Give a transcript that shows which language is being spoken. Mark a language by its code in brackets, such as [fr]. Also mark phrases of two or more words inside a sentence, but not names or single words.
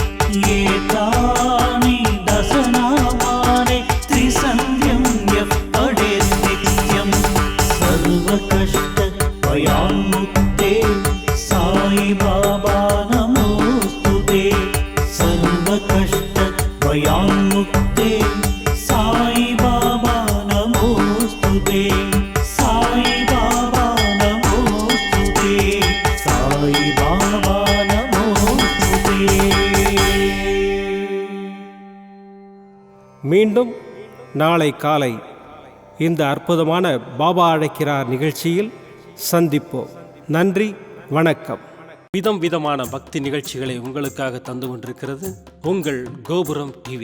[sa] एतानि दशनामानि त्रिसन्ध्यं यः पठेत् नित्यम् सर्वकष्टभयान्मुक्ते साई बाबा नमोऽस्तु ते सर्वकष्टभयान्मुक्ते साई बाबा नमोऽस्तु ते साई बाबा नमोऽस्तु ते साई बाबा नमोऽस्तु ते [ta] மீண்டும் நாளை காலை இந்த அற்புதமான பாபா அழைக்கிறார் நிகழ்ச்சியில் சந்திப்போம். நன்றி, வணக்கம். விதம் விதமான பக்தி நிகழ்ச்சிகளை உங்களுக்காக தந்து கொண்டிருக்கிறது உங்கள் கோபுரம் டிவி.